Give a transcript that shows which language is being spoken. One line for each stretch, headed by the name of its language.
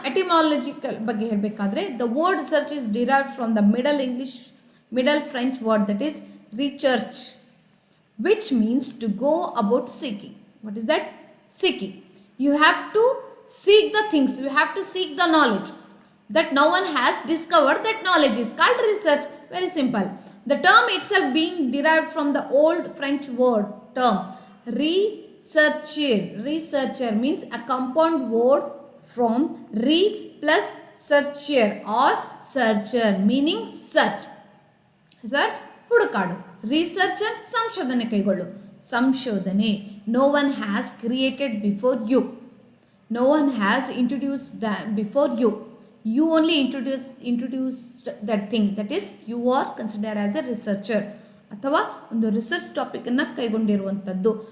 English: etymological
Kannada: ಬಗ್ಗೆ ಹೇಳಬೇಕಾದ್ರೆ,
English: The word research is derived from the middle French word that is research, which means to go about seeking. What is that? Seeking. You have to seek the things, you have to seek the knowledge that no one has discovered. That knowledge is called research. Very simple. The term itself being derived from the old French word term researcher. Researcher means a compound word from re plus searcher or searcher meaning search.
Kannada: Search ಹುಡುಕಾಡು, researcher ಸಂಶೋಧನೆ ಕೈಗೊಳ್ಳು, ಸಂಶೋಧನೆ.
English: no one has created before you, no one has introduced the before you, you only introduced that thing, that is you are consider as a researcher,
Kannada: ಅಥವಾ ಒಂದು research ಟಾಪಿಕನ್ನು ಕೈಗೊಂಡಿರುವಂಥದ್ದು.